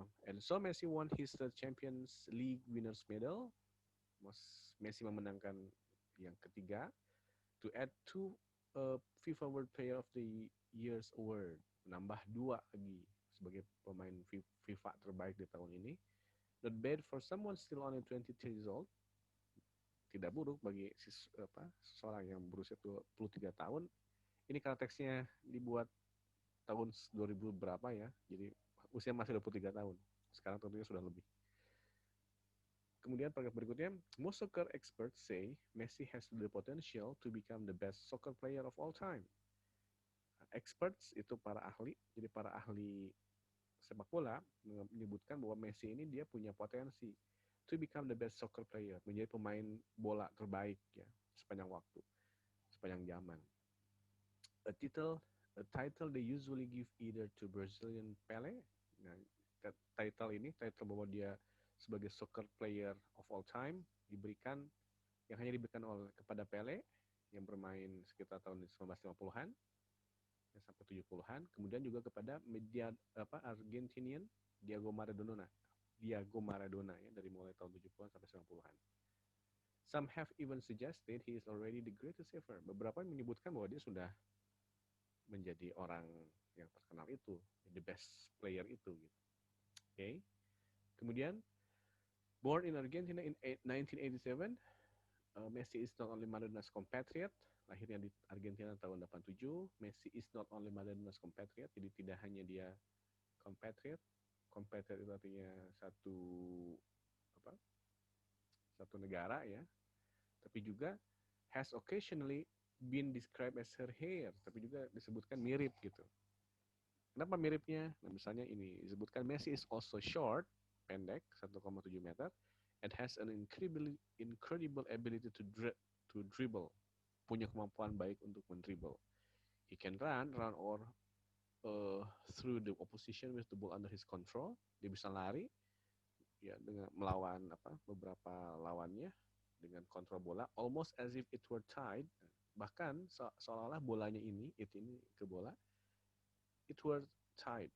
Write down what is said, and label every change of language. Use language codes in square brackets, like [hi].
[en] And so Messi won his third Champions League winners medal. [id] Messi memenangkan yang ketiga. [en] To add to FIFA World Player of the Year's Award. [id] Menambah 2 lagi sebagai pemain FIFA terbaik di tahun ini. [en] Not bad for someone still only 23 years old. [id] Tidak buruk bagi seseorang yang berusia 23 tahun. Ini karena teksnya dibuat tahun 2000 berapa ya. Jadi usia masih 23 tahun. Sekarang tentunya sudah lebih. Kemudian paragraf berikutnya, [en] most soccer experts say Messi has the potential to become the best soccer player of all time. [id] Experts itu para ahli, jadi para ahli sepak bola menyebutkan bahwa Messi ini dia punya potensi [en] to become the best soccer player, [id] menjadi pemain bola terbaik ya sepanjang waktu, sepanjang zaman. [en] A title they usually give either to Brazilian Pele. [id] Nah, title bahwa dia sebagai [en] soccer player of all time [id] yang hanya diberikan kepada Pele yang bermain sekitar tahun 1950-an sampai 70-an, kemudian juga kepada Argentinian Diego Maradona ya dari mulai tahun 70-an sampai 90-an. [en] Some have even suggested he is already the greatest ever. [id] Beberapa menyebutkan bahwa dia sudah menjadi orang yang terkenal itu, [en] the best player [id] itu gitu. [en] Okay. Kemudian born in Argentina in 1987, Messi is not only Maradona's compatriot, [id] lahirnya di Argentina tahun 87. [en] Messi is not only Maradona's compatriot, [id] jadi tidak hanya dia compatriot itu artinya satu negara ya, tapi juga [en] has occasionally been described as her hair, [id] tapi juga disebutkan mirip gitu. Kenapa miripnya? Nah, misalnya ini disebutkan [en] Messi is also short, [id] pendek, 1,7 meter, [en] and has an incredible ability to dribble. [id] Punya kemampuan baik untuk mendribble. [en] He can run or through the opposition with the ball under his control. [id] Dia bisa lari ya dengan melawan beberapa lawannya dengan kontrol bola, [en] almost as if it were tied. [id] Bahkan seolah-olah bolanya ini ke bola, [en] it were tied.